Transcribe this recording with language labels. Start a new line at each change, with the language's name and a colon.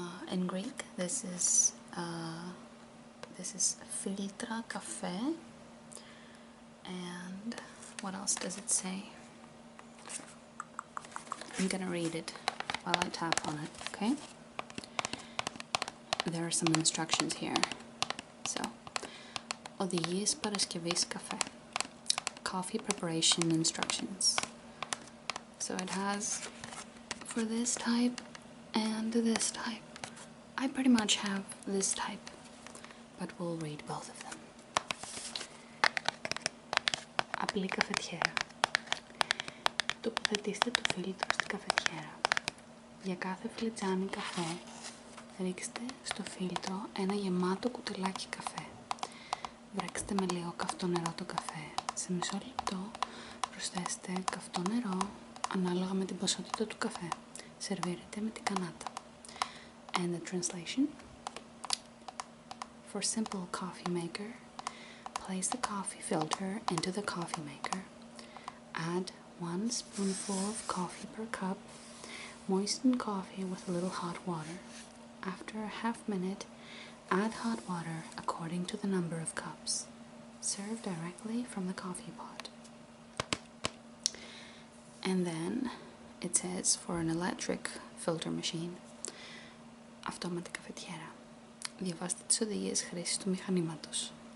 English: In Greek, this is filtra cafe. And what else does it say? I'm gonna read it while I tap on it, okay? There are some instructions here.
Greek: So, οδηγίες παρασκευής καφέ.
English: Coffee preparation instructions. So it has for this type and this type. I pretty much have this type, but we'll read both of them.
Greek: Απλή καφετιέρα. Τοποθετήστε το φίλτρο στην καφετιέρα. Για κάθε φλιτζάνι καφέ, ρίξτε στο φίλτρο ένα γεμάτο κουτελάκι καφέ. Βρέξτε με λίγο καυτό νερό το καφέ. Σε μισό λεπτό προσθέστε καυτό νερό ανάλογα με την ποσότητα του καφέ. Σερβίρετε με την κανάτα.
English: And the translation. For simple coffee maker, place the coffee filter into the coffee maker. Add 1 spoonful of coffee per cup. Moisten coffee with a little hot water. After a half minute, add hot water according to the number of cups. Serve directly from the coffee pot. And then it says for an electric filter machine,
Greek: αυτόματη καφετιέρα. Διαβάστε τις οδηγίες χρήσης του μηχανήματος.